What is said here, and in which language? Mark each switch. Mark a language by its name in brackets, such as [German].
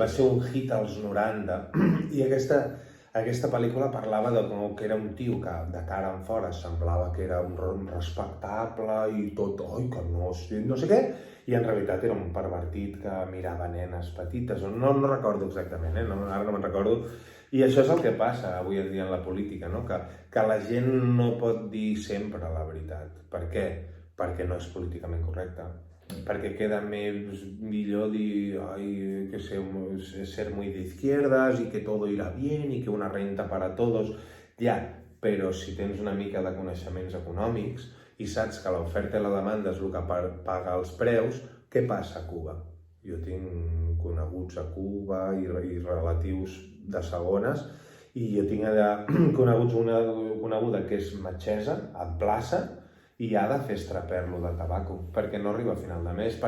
[Catalan] Va ser un hit als 90 i aquesta pel·lícula parlava de com que era un tio que de cara en fora semblava que era un respectable i tot, que no sé què, i en realitat era un pervertit que mirava nenes petites, no recordo exactament, ara no me'n recordo. I això és el que passa avui en dia en la política, no? Que la gent no pot dir sempre la veritat. Per què? Perquè no és políticament correcte. Perquè queda millor dir que [Spanish] ser muy de izquierdas y que todo irá bien y que una renta para todos. [Catalan] Ja, però si tens una mica de coneixements econòmics i saps que l'oferta i la demanda és el que paga els preus, què passa a Cuba? Jo tinc coneguts a Cuba i relatius de segones i jo tinc allà coneguts una coneguda que és metgessa, et plaça, i ha de fer estraper-lo de tabaco, perquè no arriba a final de mes.